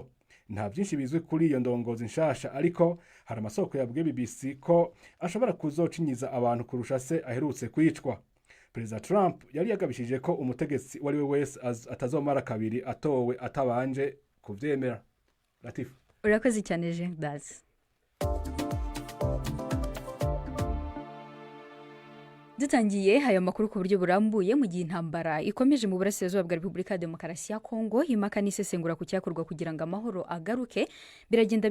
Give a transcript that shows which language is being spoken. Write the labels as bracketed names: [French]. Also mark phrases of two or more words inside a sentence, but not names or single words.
[Rundi] Nta byinshi bizwi kuri iyo ndongozi nshasha, ariko hari amasoko yabwiye BBC ko ashobora kuzocinyiza abantu kurusha se aherutse kwicwa. Perezida Trump yari yagabishije ko umutegetsi wari we wese atazomara kabiri atowe atabanje kuvyemera. Latif. Urakoze cyane Jean Daz. [Kinyarwanda] dutangiye aya makuru ku buryo burambuye mu gihe intambara ikomeje mu burasirazuba bwa Repubulika ya Demokarasi ya Kongo impaka n'isesengura ku cyakorwa kugira ngo amahoro agaruke biragenda